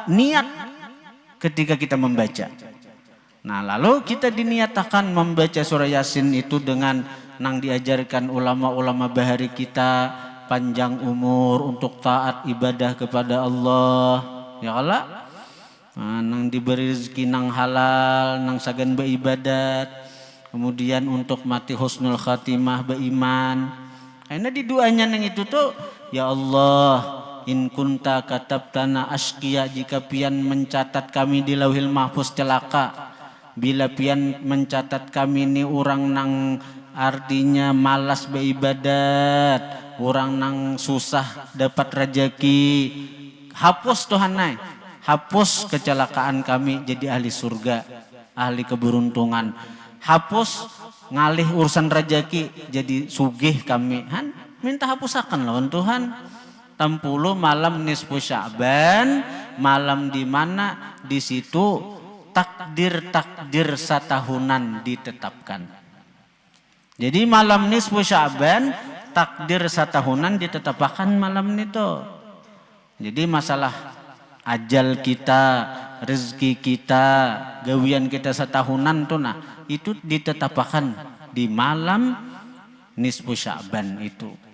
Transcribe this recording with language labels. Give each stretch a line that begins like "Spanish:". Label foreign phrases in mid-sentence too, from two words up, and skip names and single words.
Banjar: Niat ketika kita membaca. Nah lalu kita diniatakan membaca surah Yasin itu dengan nang diajarkan ulama-ulama bahari kita, panjang umur untuk taat ibadah kepada Allah, ya Allah. Nah, nang diberi rezeki nang halal, nang sagan beribadat, kemudian untuk mati
Arabic: حسن الخاتمة
Banjar: beriman. Karena di doanya nang itu tuh,
Arabic: يا الله، إن كنت كتبتنا أشقياء, jika
Banjar: pian mencatat kami di
Arabic: اللوح المحفوظ
Banjar: celaka, bila pian mencatat kami ini orang nang artinya malas beribadat, orang nang susah dapat rezeki, hapus Tuhan naik, hapus kecelakaan kami jadi ahli surga, ahli keberuntungan, hapus ngalih urusan rezeki jadi sugih kami. Han minta hapusakan lawan Tuhan. 60 malam
Arabic: نصف شعبان,
Banjar: malam di mana di situ takdir satahunan ditetapkan. Jadi malam
Arabic: نصف شعبان,
Banjar: takdir satahunan ditetapkan malam itu. Jadi masalah ajal kita, rezeki kita, gawian kita setahunan tuh nah, itu ditetapkan di malam
Arabic: نصف شعبان
Banjar: itu.